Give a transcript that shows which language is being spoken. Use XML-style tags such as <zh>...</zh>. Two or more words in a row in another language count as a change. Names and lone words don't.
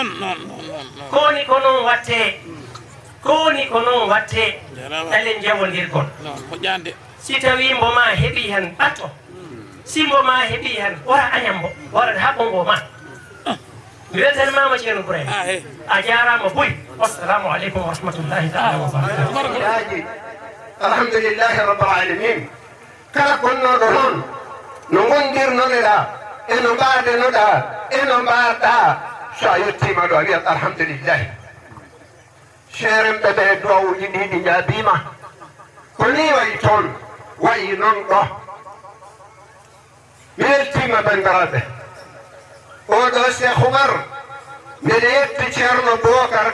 <ff>koni ko noon watte koni ko noon watte ɗalen jawodirgol si tawi mbo ma heeɓi hen ɓatto si mbo ma heeɓi hen wara añambo wara haɓɓo ngo ma mi weltanimama ceerno Ibrahima a jarama boy</ff> <ar>والسلام عليكم ورحمة الله تعالى وبركاته الحمد لله رب العالمين</ar> <ff>kala gonnoɗo noon no gondirnoɗeɗa eno mbadenoɗa eno mbaɗa so a yettima ɗo a wiyat alhamdulillahi ceeremɓe ɓe duwawuji ɗiɗi jaabima ko ni wayi toon wayi noon ɗo mi weltima bandiraɓe oɗo Cheikh Oumar mbiɗa yetti ceerno Bocar</ff>